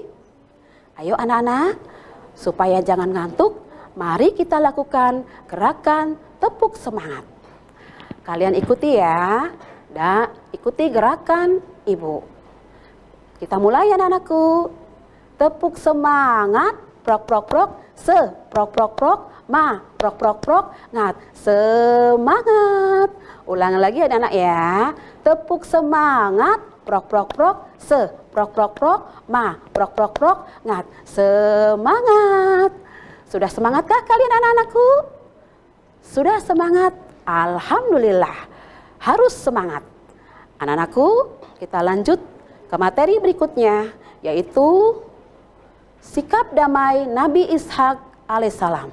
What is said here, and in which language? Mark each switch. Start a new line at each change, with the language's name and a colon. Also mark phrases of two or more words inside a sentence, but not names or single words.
Indonesian: Ayo anak-anak, supaya jangan ngantuk, mari kita lakukan gerakan tepuk semangat. Kalian ikuti ya, dan ikuti gerakan ibu. Kita mulai anak-anakku. Tepuk semangat, prok prok prok, prok prok prok, ma, prok prok prok, ngat, semangat. Ulang lagi anak-anak ya. Tepuk semangat, prok prok prok, prok prok prok, ma, prok prok prok, ngat, semangat. Sudah semangatkah kalian anak-anakku? Sudah semangat? Alhamdulillah. Harus semangat. Anak-anakku, kita lanjut ke materi berikutnya, yaitu sikap damai Nabi Ishak alaihissalam.